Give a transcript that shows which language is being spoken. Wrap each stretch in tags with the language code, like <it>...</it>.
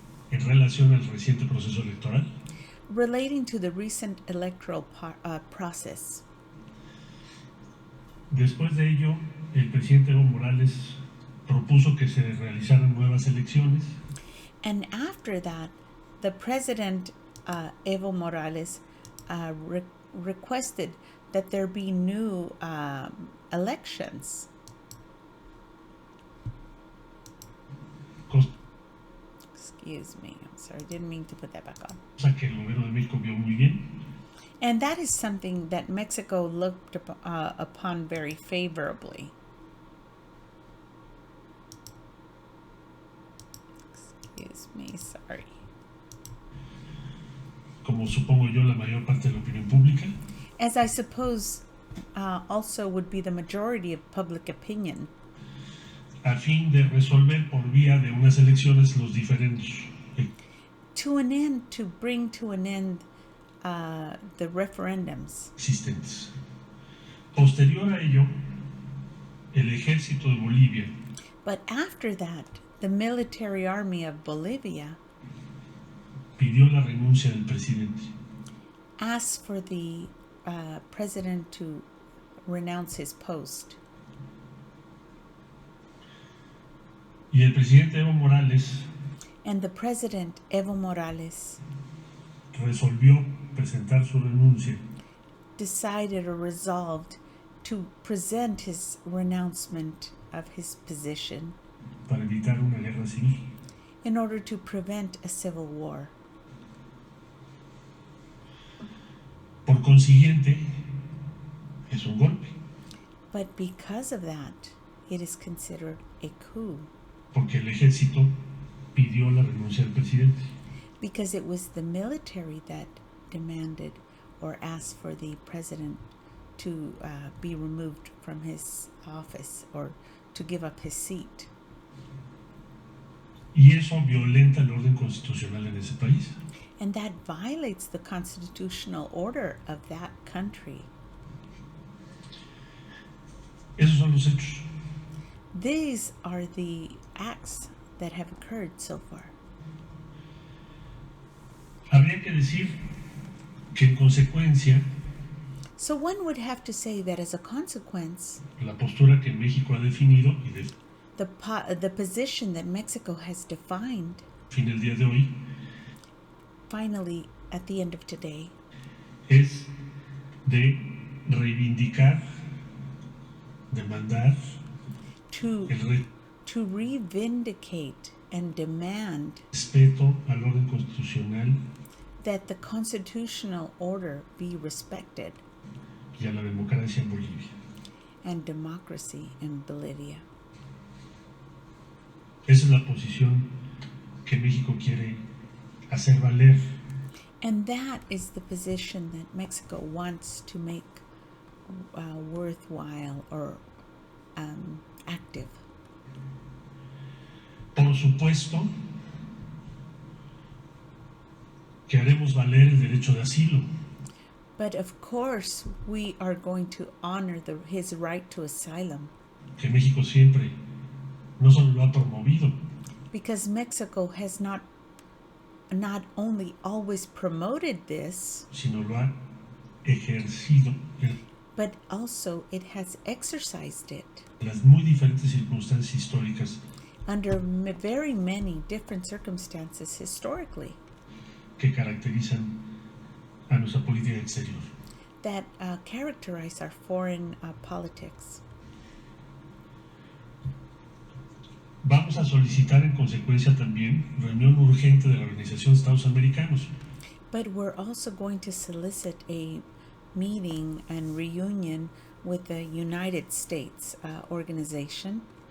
<es>En relación al reciente proceso electoral.</es> <en>relating to the recent electoral process.</en> <es>Después de ello, el presidente Evo Morales propuso que se realizaran nuevas elecciones.</es> <en>And after that, the president, Evo Morales, requested that there be new elections. Excuse me, I'm sorry, I didn't mean to put that back on.</en> <es>Cosa que el gobierno de México vio muy bien.</es> <en>And that is something that Mexico looked upon very favorably. Excuse me, sorry.</en> <es>Como supongo yo la mayor parte de la opinión pública.</es> <en>As I suppose also would be the majority of public opinion.</en> <es>A fin de resolver por vía de unas elecciones los diferentes.</es> <en>To bring to an end the referendums.</en> <es>Existentes. Posterior a ello, el ejército de Bolivia.</es> <en>But after that, the military army of Bolivia</en> <es>Pidió la renuncia del presidente.</es> <en>asked for the president to renounce his post.</en> <es>Y el presidente Evo Morales</es> <en>And the president, Evo Morales,</en> <es>resolvió presentar su renuncia</es> <en>decided or resolved to present his renouncement of his position</en> <es>para evitar una guerra civil.</es> <en>in order to prevent a civil war.</en> <es>Por consiguiente, es un golpe,</es> <en>But because of that, it is considered a coup,</en> <es>porque el ejército pidió la renuncia del presidente.</es> <en>because it was the military that demanded or asked for the president to be removed from his office or to give up his seat.</en> <es>Y eso violenta el orden constitucional en ese país.</es> <en>And that violates the constitutional order of that country.</en> <es>Esos son los hechos.</es> <en>These are the acts that have occurred so far.</en> <es>Habría que decir que en consecuencia</es> <en>So one would have to say that as a consequence,</en> <es>la postura que México ha definido y</es> <en>the position that Mexico has defined</en> <es>define el día de hoy</es> <en>finally at the end of today</en> <es>es de reivindicar, demandar</es> <en>to</en> <es>el</es> <en>revindicate and demand</en> <es>respeto al orden constitucional</es> <en>that the constitutional order be respected</en> <es>y a la democracia en Bolivia.</es> <en>and democracy in Bolivia.</en> <es>Esa es la posición que México quiere hacer valer.</es> <en>And that is the position that Mexico wants to make worthwhile or active.</en> <es>Por supuesto que haremos valer el derecho de asilo.</es> <en>But of course, we are going to honor his right to asylum.</en> <es>Que México siempre no solo lo ha promovido,</es> <en>Because Mexico has not only always promoted this,</en> <es>sino lo ha ejercido</es> <en>but also it has exercised it</en> <es>en las muy diferentes circunstancias históricas</es> <en>under very many different circumstances historically</en> <es>que caracterizan a nuestra política exterior.</es> <en>that characterize our foreign politics.</en> <es>Vamos a solicitar en consecuencia también reunión urgente de la Organización de Estados Americanos,</es> <en>But we're also going to solicit a meeting and reunion with the United States organization,</en>